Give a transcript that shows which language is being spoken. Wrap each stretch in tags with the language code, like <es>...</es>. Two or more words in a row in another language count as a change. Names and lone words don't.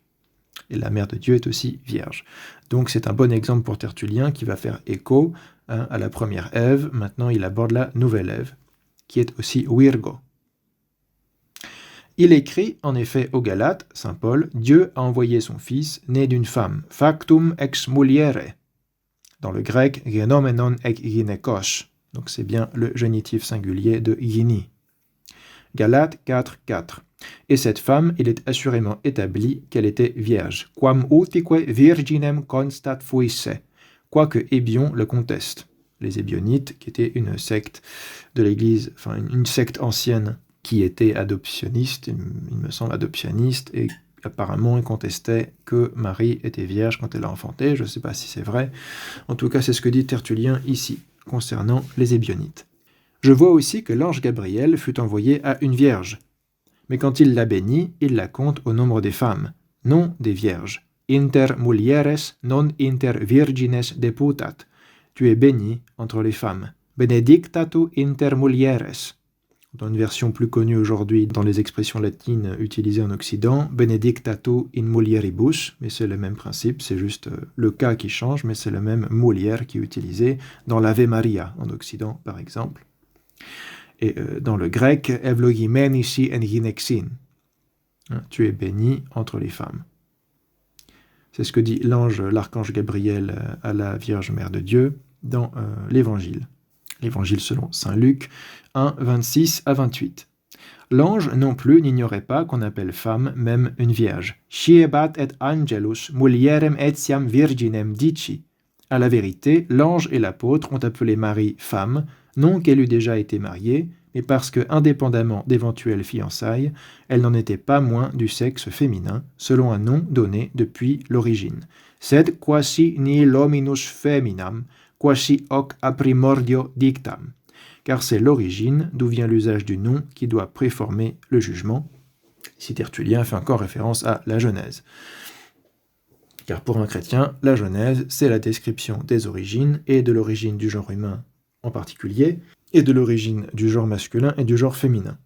<fr>Et la Mère de Dieu est aussi vierge. Donc c'est un bon exemple pour Tertullien qui va faire écho à la première Ève. Maintenant il aborde la nouvelle Ève, qui est aussi Virgo. Il écrit en effet aux Galates, saint Paul, Dieu a envoyé son fils, né d'une femme,</fr> <la>factum ex muliere.</la> <fr>Dans le grec,</fr> <el>γενομένην ἐκ γυναικός.</el> <fr>Donc c'est bien le génitif singulier de gyni. Galates 4:4. Et cette femme, il est assurément établi qu'elle était vierge.</fr> <la>Quam utique virginem constat fuisse.</la> <fr>Quoique Hébion le conteste. Les Hébionites, qui étaient une secte de l'Église, enfin une secte ancienne qui était adoptionniste, il me semble adoptionniste, et apparemment ils contestaient que Marie était vierge quand elle a enfanté. Je ne sais pas si c'est vrai. En tout cas, c'est ce que dit Tertullien ici, concernant les Hébionites. Je vois aussi que l'ange Gabriel fut envoyé à une vierge. Mais quand il la bénit, il la compte au nombre des femmes, non des vierges.</fr> <la>Inter mulieres non inter virgines deputat.</la> <fr>Tu es béni entre les femmes.</fr> <la>Benedictatu inter mulieres.</la> <fr>Dans une version plus connue aujourd'hui dans les expressions latines utilisées en Occident,</fr> <la>benedictatu in mulieribus,</la> <fr>mais c'est le même principe, c'est juste le cas qui change, mais c'est le même mulier qui est utilisé dans l'Ave Maria en Occident par exemple. Et dans le grec,</fr> <el>εὐλογημένη σὺ ἐν γυναιξίν.</el> <fr>Tu es béni entre les femmes. C'est ce que dit l'archange Gabriel à la Vierge Mère de Dieu dans l'Évangile. L'Évangile selon saint Luc 1, 26 à 28. L'ange non plus n'ignorait pas qu'on appelle femme même une vierge.</fr> <la>Sciebat et angelus mulierem etiam virginem dici.</la> <fr>À la vérité, l'ange et l'apôtre ont appelé Marie femme, non qu'elle eût déjà été mariée, mais parce que, indépendamment d'éventuelles fiançailles, elle n'en était pas moins du sexe féminin, selon un nom donné depuis l'origine.</fr> <la>Sed quasi nihil hominus feminam, quasi hoc a primordio dictam.</la> <fr>Car c'est l'origine d'où vient l'usage du nom qui doit préformer le jugement. Ici Tertullien fait encore référence à la Genèse. Car pour un chrétien, la Genèse, c'est la description des origines et de l'origine du genre humain en particulier, et de l'origine du genre masculin et du genre féminin.</fr>